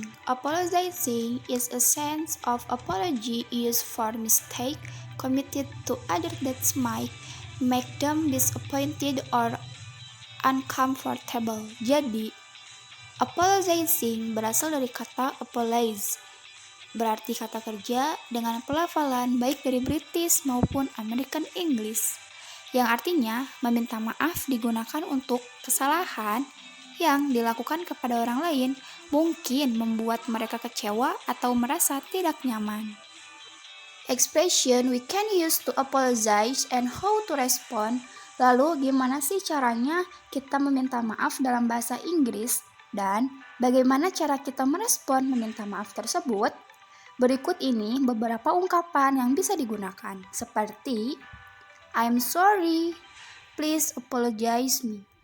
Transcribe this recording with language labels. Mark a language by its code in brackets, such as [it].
[en] Apologizing is a sense of apology used for mistake committed to others that might make them disappointed or uncomfortable. [id] Jadi, apologizing berasal dari kata apologize, berarti kata kerja dengan pelafalan baik dari British maupun American English, yang artinya meminta maaf digunakan untuk kesalahan yang dilakukan kepada orang lain mungkin membuat mereka kecewa atau merasa tidak nyaman. [en] Expression we can use to apologize and how to respond. [id] Lalu gimana sih caranya kita meminta maaf dalam bahasa Inggris? Dan bagaimana cara kita merespon meminta maaf tersebut? Berikut ini beberapa ungkapan yang bisa digunakan, seperti [en] I'm sorry, please apologize me.